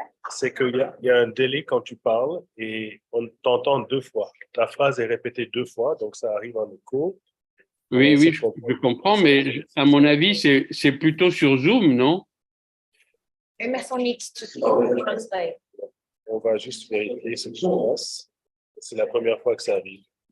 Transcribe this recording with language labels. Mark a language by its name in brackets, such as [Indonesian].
[French] C'est qu'il y a un délai quand tu parles et on t'entend 2 fois. Ta phrase est répétée 2 fois, donc ça arrive en écho. Oui, oui, je comprends, mais à mon avis, c'est plutôt sur Zoom, non? [English] Emerson needs to translate. [French] On va juste vérifier ce qui se passe. C'est la première fois que ça arrive.